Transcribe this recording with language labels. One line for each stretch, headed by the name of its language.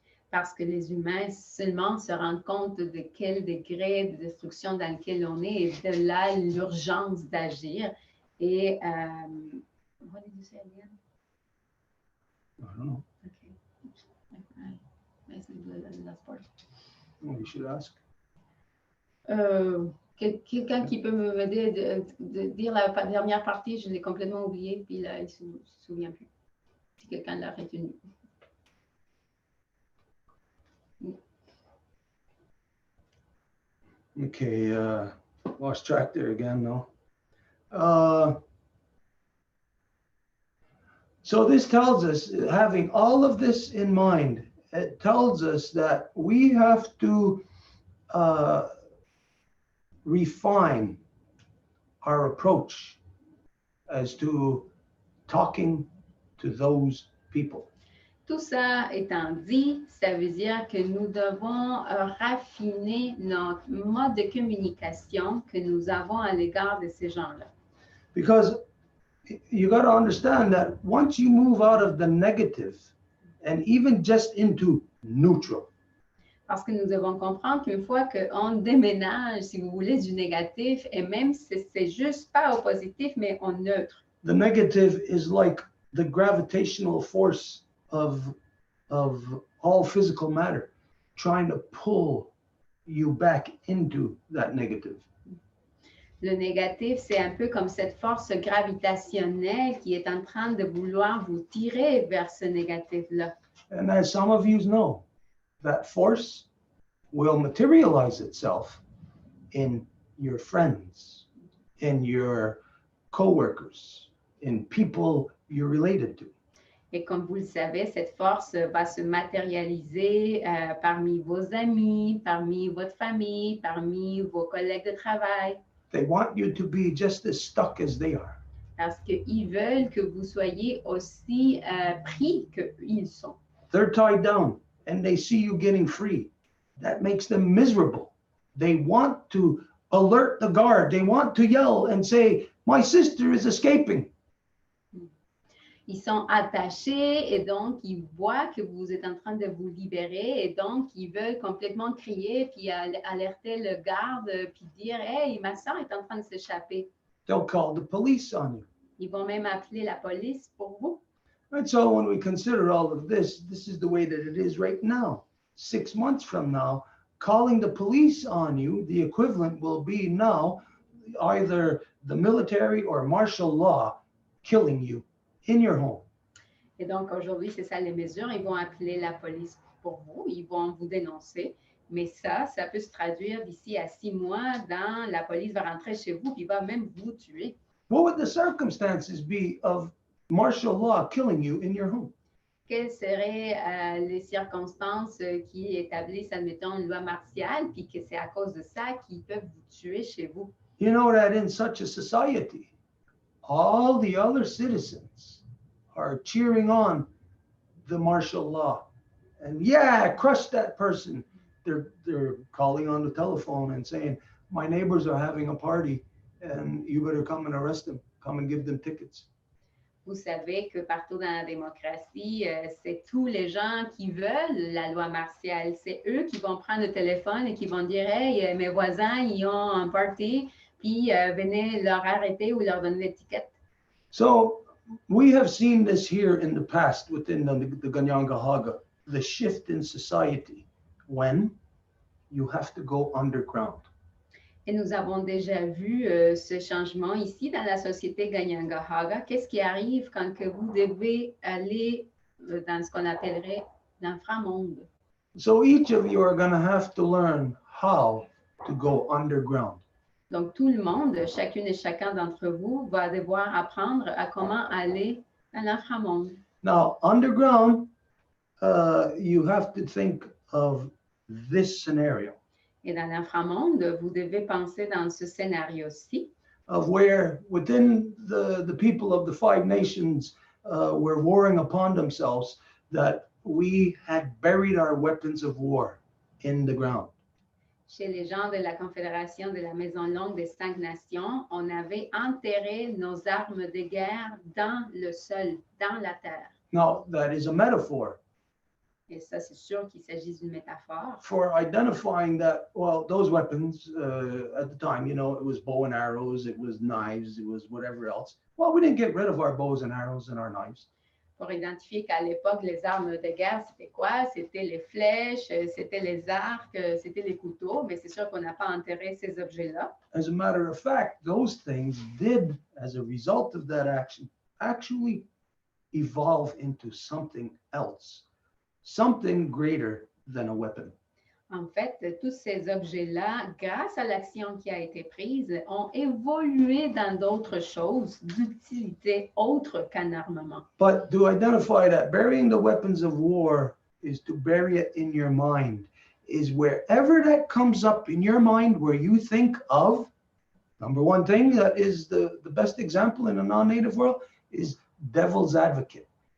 French: Parce que les humains seulement se rendent compte de quel degré de destruction dans lequel on est et de là l'urgence d'agir. Et,
English: what did you say again? I don't know. Okay. I see the last part. Well, you should ask.
French: Quelqu'un qui peut m'aider de dire la dernière partie, je l'ai complètement oubliée, puis là, il ne se souvient plus. Si quelqu'un l'a retenu.
English: Okay, lost track there again, no? So this tells us, having all of this in mind, it tells us that we have to refine our approach as to talking to those people.
French: Tout ça étant dit, ça veut dire que nous devons raffiner notre mode de communication que nous avons à l'égard de ces gens-là.
English: Because you got to understand that once you move out of the negative and even just into neutral,
French: Parce que nous devons comprendre qu'une fois qu'on déménage, si vous voulez, du négatif, et même si c'est juste pas au positif, mais au neutre.
English: the negative is like the gravitational force of all physical matter trying to pull you back into that negative.
French: Le négatif, c'est un peu comme cette force gravitationnelle qui est en train de vouloir vous tirer vers ce négatif-là.
English: And as some of you know, that force will materialize itself in your friends, in your coworkers, in people you're related to.
French: Et comme vous le savez, cette force va se matérialiser parmi vos amis, parmi votre famille, parmi vos collègues de travail.
English: They want you to be just as stuck as they are.
French: Parce qu'ils veulent que vous soyez aussi pris qu'ils sont.
English: They're tied down and they see you getting free. That makes them miserable. They want to alert the guard. They want to yell and say, "My sister is escaping."
French: Ils sont attachés et donc ils voient que vous êtes en train de vous libérer et donc ils veulent complètement crier puis alerter le garde puis dire « Hey, ma soeur est en train de s'échapper. »
English: They'll call the police on you.
French: Ils vont même appeler la police pour vous.
English: And so when we consider all of this, this is the way that it is right now. 6 months from now, calling the police on you, the equivalent will be now either the military or martial law killing you in your home.
French: Et donc aujourd'hui, c'est ça les mesures. Ils vont appeler la police pour vous. Ils vont vous dénoncer. Mais ça peut se traduire d'ici à 6 mois dans la police va rentrer chez vous puis va même vous tuer.
English: What would the circumstances be of martial law killing you in your home?
French: Quelles seraient les circonstances qui établissent, admettons, une loi martiale, puis que c'est à cause de ça qu'ils peuvent vous tuer chez vous?
English: You know that in such a society, all the other citizens are cheering on the martial law. And yeah, crush that person. They're calling on the telephone and saying, "My neighbors are having a party and you better come and arrest them. Come and give them tickets."
French: Vous savez que partout dans la démocratie, c'est tous les gens qui veulent la loi martiale. C'est eux qui vont prendre le téléphone et qui vont dire « Hey, mes voisins, ils ont un party, puis venez leur arrêter ou leur donner l'étiquette. »
English: So we have seen this here in the past within the Ganyangahaga, the shift in society when you have to go underground.
French: Et nous avons déjà vu ce changement ici dans la société Ganyangahaga. Qu'est-ce qui arrive quand que vous devez aller dans ce qu'on appellerait l'inframonde?
English: So each of you are going to have to learn how to go underground.
French: Donc, tout le monde, chacune et chacun d'entre vous, va devoir apprendre à comment aller dans l'inframonde.
English: Now, underground, you have to think of this scenario.
French: Et dans l'inframonde, vous devez penser dans ce scénario-ci,
English: of where within the people of the 5 nations were warring upon themselves, that we had buried our weapons of war in the ground.
French: chez les gens de la Confédération de la Maison Longue des 5 Nations, on avait enterré nos armes de guerre dans le sol, dans la terre.
English: Now, that is a metaphor
French: Et ça, c'est sûr qu'il s'agit d'une métaphore.
English: for identifying that, well, those weapons at the time, you know, it was bow and arrows, it was knives, it was whatever else. Well, we didn't get rid of our bows and arrows and our knives.
French: Pour identifier qu'à l'époque, les armes de guerre, c'était quoi? C'était les flèches, c'était les arcs, c'était les couteaux, mais c'est sûr qu'on n'a pas enterré ces objets-là.
English: As a matter of fact, those things did, as a result of that action, actually evolve into something else, something greater than a weapon.
French: En fait, tous ces objets-là, grâce à l'action qui a été prise, ont évolué dans d'autres choses d'utilité autre qu'un armement.
English: But to identify that burying the weapons of war is to bury it in your mind, is wherever that comes up in your mind where you think of, number one thing that is the best example in a non-native world is devil's advocate.